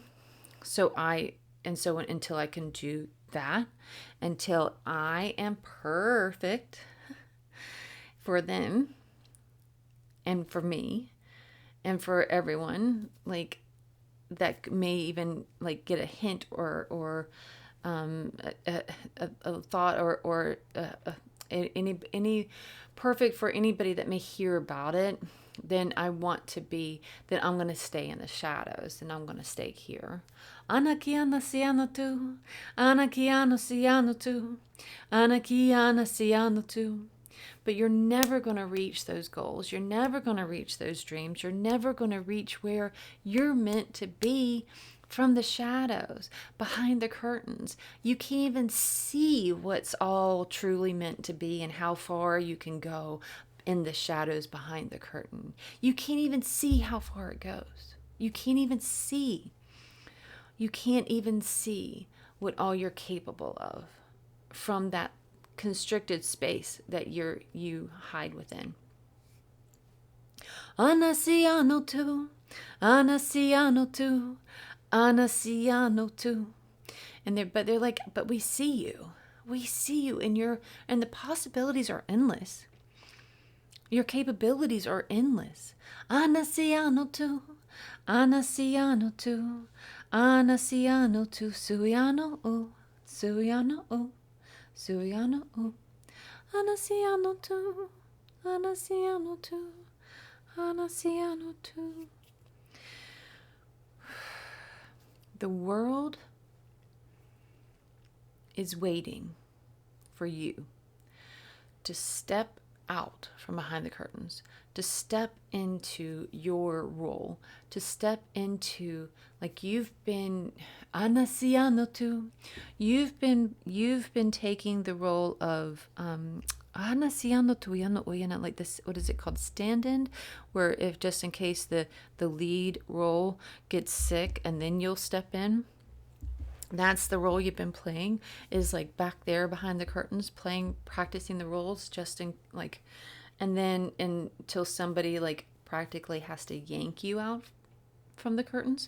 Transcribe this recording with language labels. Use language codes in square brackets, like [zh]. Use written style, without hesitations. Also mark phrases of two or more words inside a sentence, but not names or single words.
[en] So until I can do that, until I am perfect for them and for me and for everyone, like that may even like get a hint or a thought or any perfect for anybody that may hear about it, then I'm going to stay in the shadows, and I'm going to stay here. Anakiana siano tu, anakiano siano tu, anakiana siano tu. But you're never going to reach those goals. You're never going to reach those dreams. You're never going to reach where you're meant to be from the shadows, behind the curtains. You can't even see what's all truly meant to be and how far you can go in the shadows behind the curtain. You can't even see how far it goes. You can't even see. You can't even see what all you're capable of from that constricted space that you hide within. Anasiano tu, anasiano tu, anasiano tu. But they're like, but we see you. We see you, and the possibilities are endless. Your capabilities are endless. Anasiano tu, anasiano tu, anasiano tu, suyano o, suyano o, suyano o, anasiano tu, anasiano tu, anasiano tu. The world is waiting for you to step out from behind the curtains, to step into your role, to step into, like, you've been anasiano tu, you've been taking the role of anasiano tu yano oyana, like this, what is it called, stand-in, where if just in case the lead role gets sick and then you'll step in. That's the role you've been playing, is like back there behind the curtains, practicing the roles just in like, and then until somebody like practically has to yank you out from the curtains.